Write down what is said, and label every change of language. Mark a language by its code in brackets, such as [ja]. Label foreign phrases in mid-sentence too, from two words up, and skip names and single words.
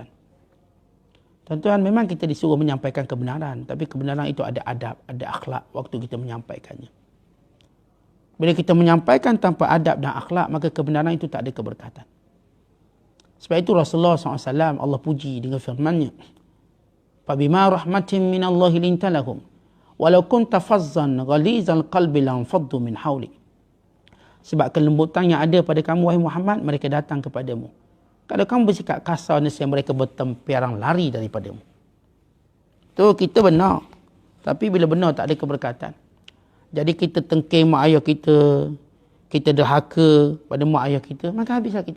[ms] Tuan-tuan, memang kita disuruh menyampaikan kebenaran. Tapi kebenaran itu ada adab, ada akhlak waktu kita menyampaikannya. Bila kita menyampaikan tanpa adab dan akhlak, maka kebenaran itu tak ada keberkatan. Sebab itu Rasulullah SAW, Allah puji dengan firman-Nya. [ar] فبما رحمة من الله لنت لهم. ولو كنت فظا غليظ القلب لانفضوا من حولك. [ms] Sebab kelembutan yang ada pada kamu, wahai Muhammad, mereka datang kepadamu. Kalau kamu bersikap kasar, nescaya mereka bertempiarang lari daripadamu. Tu kita benar. Tapi bila benar tak ada keberkatan. Jadi kita tengking mak ayah kita, kita derhaka pada mak ayah kita, maka habislah kita.